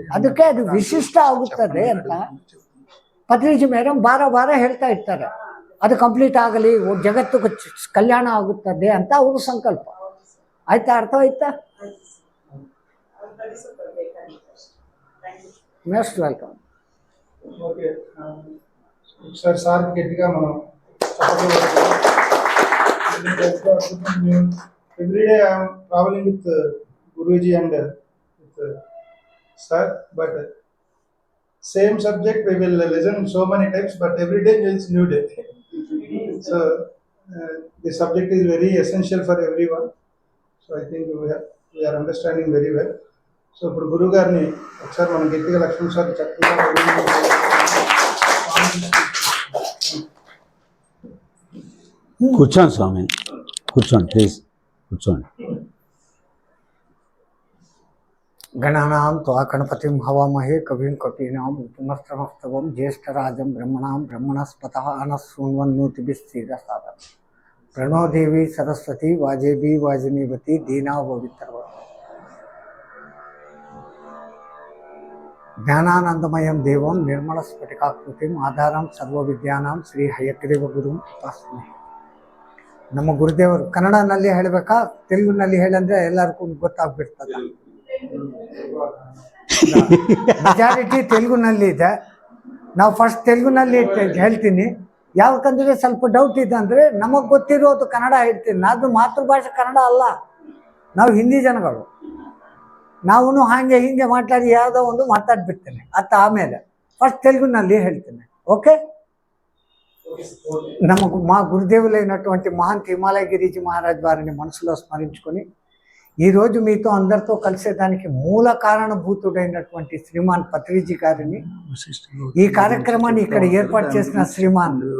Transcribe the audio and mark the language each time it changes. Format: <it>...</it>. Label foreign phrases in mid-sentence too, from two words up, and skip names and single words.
<kn>ಅದಕ್ಕೆ ಅದು ವಿಶಿಷ್ಟ ಆಗುತ್ತದೆ ಅಂತ ಪತ್ರಿಜಿ ಮೇಡಮ್ ಬಾರ ಹೇಳ್ತಾ ಇರ್ತಾರೆ. ಅದು ಕಂಪ್ಲೀಟ್ ಆಗಲಿ, ಜಗತ್ತು ಕಲ್ಯಾಣ ಆಗುತ್ತದೆ ಅಂತ ಅವ್ರ ಸಂಕಲ್ಪ. ಆಯ್ತಾ? ಅರ್ಥವಾಯ್ತಾ?</kn> <en>most welcome. okay sir, sir</en> <te>గట్టిగా మనం</te> <en>every day I am traveling with Guruji and with sir, but same subject we will listen so many times, but every day is new day. So the subject is very essential for everyone. So I think we are understanding very well.</en> <te>So ఇప్పుడు గురువు గారిని ఒకసారి మనం గట్టిగా లక్ష్మణ్ సార్ చక్కగా కూర్చోండి స్వామి, కూర్చోండి ప్లీజ్, కూర్చోండి.</te> <sa>గణానాం త్వా గణపతిం హవామహే కవిం కపీనాం ఉపమస్త్రమస్తవం జ్యేష్ఠరాజం బ్రహ్మణాం బ్రహ్మణస్పతః అనశృణ్వన్నోతిభిశ్చేదసాదనం. ప్రణో దేవి సరస్వతి వాజేబీ వాజినీవతి దీనా పవిత్రవ. జ్ఞానానందమయం దేవం నిర్మల స్ఫటికాకృతిం ఆಧಾರಂ ಸರ್ವ ವಿದ್ಯಾನಾಂ ಶ್ರೀ ಹಯಗ್ರೀವ ಗುರುಂ ತಸ್ಮೈ.</sa> <kn>ನಮ್ಮ ಗುರುದೇವರು ಕನ್ನಡನಲ್ಲಿ ಹೇಳಬೇಕಾ, ತೆಲುಗಿನಲ್ಲಿ ಹೇಳಂದ್ರೆ ಎಲ್ಲರಿಗೂ ಗೊತ್ತಾಗ್ಬಿಡ್ತದೆ. ಮೆಜಾರಿಟಿ ತೆಲುಗುನಲ್ಲಿ ಇದೆ. ನಾವು ಫಸ್ಟ್ ತೆಲುಗುನಲ್ಲಿ ಹೇಳ್ತೀನಿ. ಯಾಕಂದರೆ ಸ್ವಲ್ಪ ಡೌಟ್ ಇದೆ ಅಂದರೆ ನಮಗೆ ಗೊತ್ತಿರೋದು ಕನ್ನಡ ಹೇಳ್ತೀನಿ. ಅದು ಮಾತೃಭಾಷೆ ಕನ್ನಡ ಅಲ್ಲ, ನಾವು ಹಿಂದಿ ಜನಗಳು. ನಾವು ಹಾಗೆ ಹಿಂಗೆ ಮಾತಾಡಿ ಯಾವುದೋ ಒಂದು ಮಾತಾಡ್ಬಿಡ್ತೇನೆ. ಆಮೇಲೆ ಫಸ್ಟ್ ತೆಲುಗುನಲ್ಲಿ ಹೇಳ್ತೇನೆ.</kn> <te>ఓకే? నమ్మకు మా గురుదేవులైనటువంటి మహంత్ హిమాలయగిరిజీ మహారాజ్ వారిని మనసులో స్మరించుకొని ఈరోజు మీతో అందరితో కలిసేదానికి మూల కారణభూతుడైనటువంటి శ్రీమాన్ పత్రిజీ గారిని, ఈ కార్యక్రమాన్ని ఇక్కడ ఏర్పాటు చేసిన శ్రీమాన్</te>